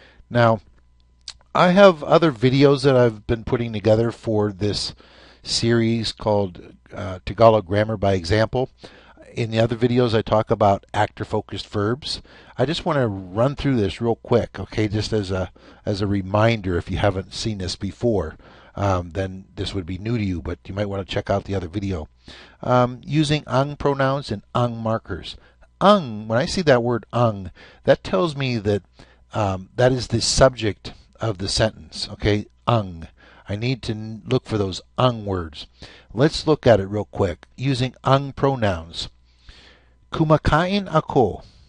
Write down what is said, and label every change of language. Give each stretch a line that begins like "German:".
English: Now, I have other videos that I've been putting together for this series called Tagalog Grammar by Example. In the other videos I talk about actor-focused verbs. I just want to run through this real quick, okay, just as a reminder if you haven't seen this before. Then this would be new to you, but you might want to check out the other video. Using ang pronouns and ang markers. Ang, when I see that word ang, that tells me that that is the subject of the sentence, okay, ang. I need to look for those ang words. Let's look at it real quick. Using ang pronouns.
Filipino: Kumakain ako.